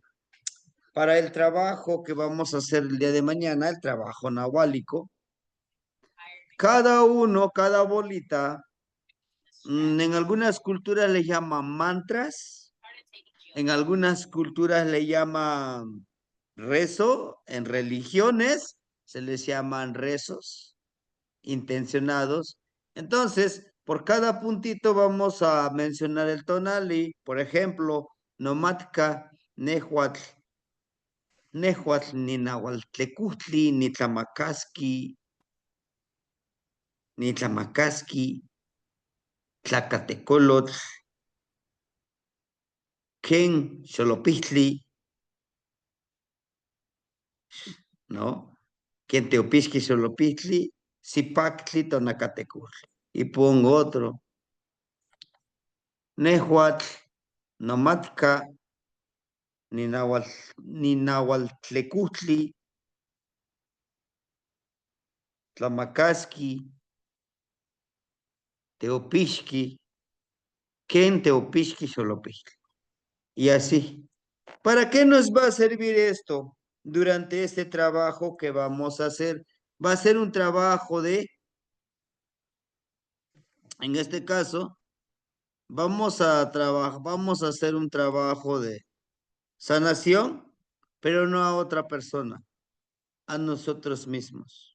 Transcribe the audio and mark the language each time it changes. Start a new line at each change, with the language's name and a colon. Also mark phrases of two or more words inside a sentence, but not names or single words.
Spanish: para el trabajo que vamos a hacer el día de mañana, el trabajo nahuálico, cada uno, cada bolita, en algunas culturas le llaman mantras, en algunas culturas le llaman rezo, en religiones se les llaman rezos intencionados. Entonces, por cada puntito vamos a mencionar el tonali, por ejemplo,
Nahuatl languages: nomatka, nehuatl, nehuatl, ni nahualtlecutli, ni tlamacasqui, tlacatecolotl, ken, xolopistli, ¿no? Quien teopisqui xolopistli, zipactli, tonacatecutli.
Spanish: Y pongo otro,
Nahuatl languages: nehuatl, nomatka, ni nahualtlecutli, tlamacasqui, teopixqui, ken teopixqui xolopistli.
Spanish: Y así. ¿Para qué nos va a servir esto durante este trabajo que vamos a hacer? Va a ser un trabajo en este caso, vamos a hacer un trabajo de sanación, pero no a otra persona, a nosotros mismos.